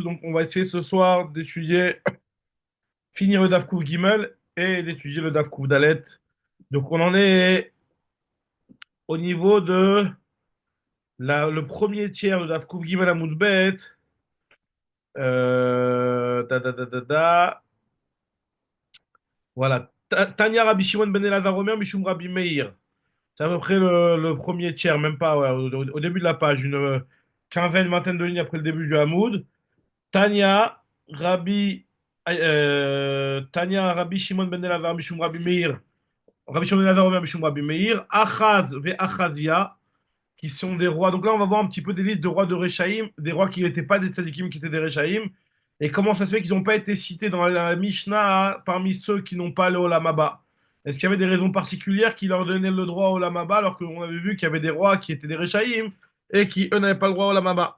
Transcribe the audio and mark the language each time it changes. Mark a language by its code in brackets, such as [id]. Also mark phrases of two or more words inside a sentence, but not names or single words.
[fr] Donc, on va essayer ce soir d'étudier, finir le [he] דף ק"ג [fr] et d'étudier le [he] דף ק"ד. [fr] Donc, on en est au niveau de le premier tiers de [he] דף ק"ג [fr] à Moudbet. Voilà. [he] תניא רבי שמעון בן אלעזר אומר משום רבי מאיר. [fr] C'est à peu près le premier tiers, même pas, ouais, au début de la page, une quinzaine, vingtaine de lignes après le début du Hamoud. [he] תניא תניא רבי שמעון בן אלעזר משום רבי מאיר רבי שמעון בן אלעזר אומר משום רבי מאיר אחז ואחזיה, [fr] qui sont des rois. Donc là, on va voir un petit peu des listes de rois de Réchaïm, des rois qui n'étaient pas des tzadikim, qui étaient des Réchaïm, et comment ça se fait qu'ils n'ont pas été cités dans la Mishnah parmi ceux qui n'ont pas le [he] עולם הבא. [fr] Est-ce qu'il y avait des raisons particulières qui leur donnaient le droit au [he] עולם הבא, [fr] alors qu'on avait vu qu'il y avait des rois qui étaient des Réchaïm, et qui, eux, n'avaient pas le droit au [he] עולם הבא?